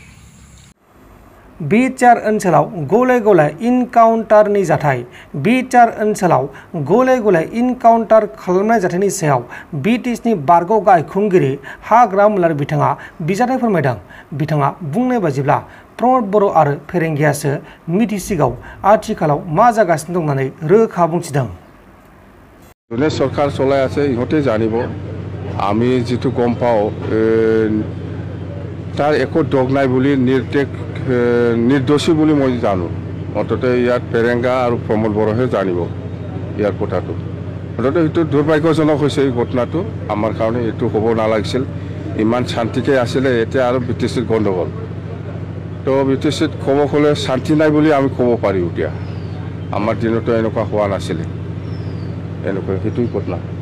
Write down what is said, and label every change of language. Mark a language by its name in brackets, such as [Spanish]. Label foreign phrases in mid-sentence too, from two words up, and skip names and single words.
[Bodo] Btrआव ओनसोलाव गले इनकाउन्टारनि जाथाय Btrआव ओनसोलाव गले इनकाउन्टार खालामनाय जाथायनि सायाव BTSनि बारग' गाहाय खुंगिरि हाग्रा मुलार बिथाङा बिजाथाय फोरमायदों बिथाङा बुंनाय बायदिब्ला प्रमद बर' आरो फेरेंगियासो मिथिसिगाव आथिखालाव मा जागासिनो दं होननानै रोखा बुंथिदों [Assamese] যোনে সরকার চলাই আছে ইহঁতে জানিব আমি যেটো গম পাওঁ তাৰ একো দগ নাই বুলি নিৰ্দোষী বুলি মই জানো অন্তত ইয়াত পেৰেংগা আৰু প্ৰমোদ বৰহে জানিব ইয়াৰ কথাটো অন্তত এইটো দুৰ্ভাগ্যজনক হৈছে এই ঘটনাটো আমাৰ কাৰণে এইটো হ'ব নালাগিছিল ইমান শান্তিকে আছিলে এতিয়া আৰু বিটিচিৰ গণ্ডগোল তো বিটিচিত ক'ব গ'লে শান্তি নাই বুলি আমি ক'ব পাৰি এতিয়া আমাৰ দিনতো এনেকুৱা হোৱা নাছিলে এনেকুৱা সেইটোই ঘটনা